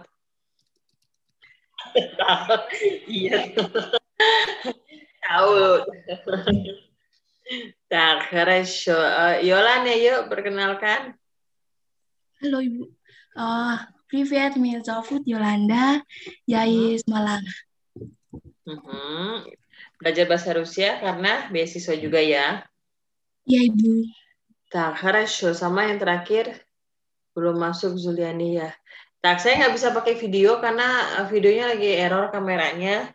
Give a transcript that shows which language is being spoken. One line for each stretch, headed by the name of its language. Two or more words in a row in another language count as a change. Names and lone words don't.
Indonesian: Iya. Tahu.
Russian: Так, хорошо.
Indonesian: Yolanda, yuk perkenalkan. Halo Ibu.
Russian: Привет, меня зовут Yolanda. Я из Malang.
Indonesian: Belajar bahasa Rusia karena beasiswa juga ya. Ya Ibu.
Russian: Tak, хорошо.
Indonesian: Sama yang terakhir belum masuk Zuliani ya. Tak, saya nggak bisa pakai video karena videonya lagi error kameranya.